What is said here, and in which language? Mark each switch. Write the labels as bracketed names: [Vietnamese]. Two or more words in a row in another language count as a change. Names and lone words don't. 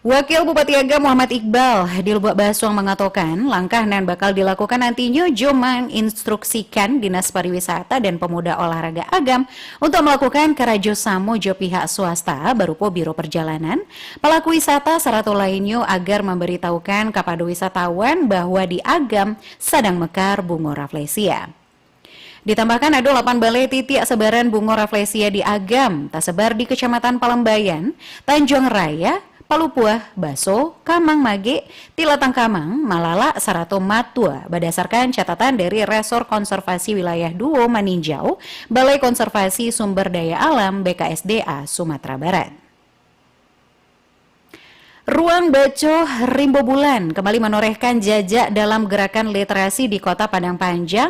[Indonesian] Wakil Bupati Agam Muhammad Iqbal di Lubuk Basuang mengatakan langkah yang bakal dilakukan nantinya Jo menginstruksikan Dinas Pariwisata dan Pemuda Olahraga Agam untuk melakukan kerjasama jo pihak swasta berupa Biro Perjalanan, pelaku wisata serta lainnya agar memberitahukan kepada wisatawan bahwa di Agam sedang mekar bunga rafflesia. Ditambahkan ada 8 balai titik sebaran bunga rafflesia di Agam, tersebar di Kecamatan Palembayan, Tanjung Raya, Palupuah, Baso, Kamang Mage, Tilatang Kamang, Malala, Sarato Matua berdasarkan catatan dari Resor Konservasi Wilayah 2 Maninjau, Balai Konservasi Sumber Daya Alam BKSDA Sumatera Barat. Ruang Baco Rimbo Bulan kembali menorehkan jajak dalam gerakan literasi di Kota Padang Panjang.